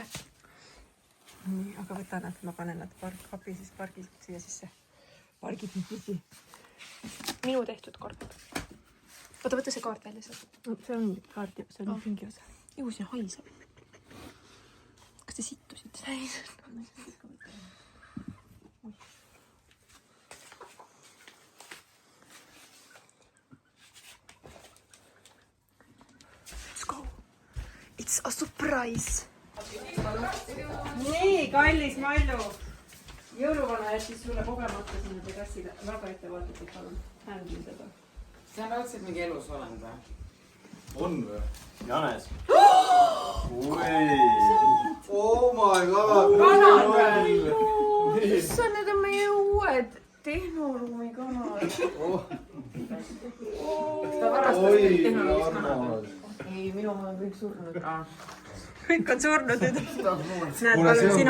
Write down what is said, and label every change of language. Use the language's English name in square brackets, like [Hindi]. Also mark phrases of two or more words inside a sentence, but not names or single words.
[Estonian] Nii, aga võta nad, ma panen nad kapi, siis pargid siia sisse. Pargid nüüd püsi. Minu tehtud kaart. Oota, võta see kaart välja sealt. See on kaart, see on pingi osa. Ju siin haiseb. Kas te sittusite? [English] Let's go. It's a surprise. [Estonian] Nii, kallis Mallu. Jõuluvana jättis sulle kogemata sinna terrassile. Väga ettevaatlikult palun. Händli seda. See on raudselt mingi elus olend või? On või? Janes. [English] Oh my god! [Estonian] Kanad või? Issand, need on meie uued tehnoruumi kanad. Ta varastas kõik tehnoloogist kanad. armas. Ei, minu oma on kõik surnud. Kõik on surnud nüüd. Näed, Kuule, palun, see on siin on